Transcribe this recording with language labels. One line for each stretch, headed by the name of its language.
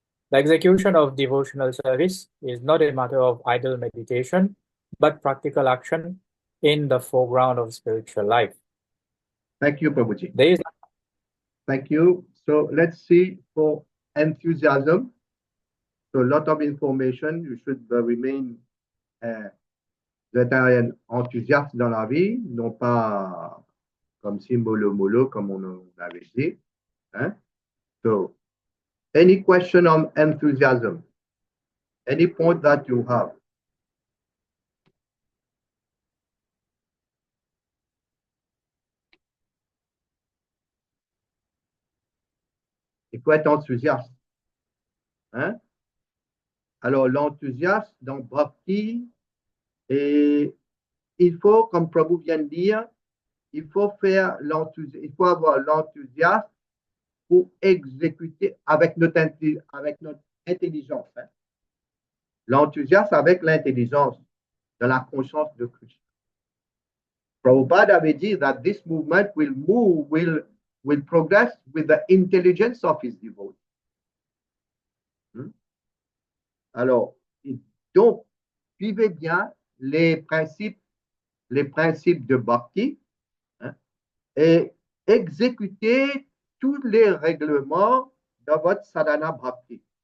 English: The execution of devotional service is not a matter of idle meditation, but practical action in the foreground of spiritual life. Thank you, Prabhuji. There is Thank you. So let's see for enthusiasm. So a lot of information. You should remain
French: être enthousiaste dans la vie, non pas comme si mollo comme on avait dit. Hein?
English: So, any question on enthusiasm? Any point that you have?
French: Il faut être enthousiaste. Hein? Alors, l'enthousiasme dans Bhakti, et il faut, comme Prabhu vient de dire, il faut avoir l'enthousiasme pour exécuter avec notre intelligence. Hein? L'enthousiasme avec l'intelligence, de la conscience de Krishna.
English: Prabhupada
French: avait dit
English: that this movement will progress with the intelligence of his devotees.
French: Alors, donc, suivez bien les principes de Bhakti, hein, et exécutez tous les règlements de votre sadhana Bhakti.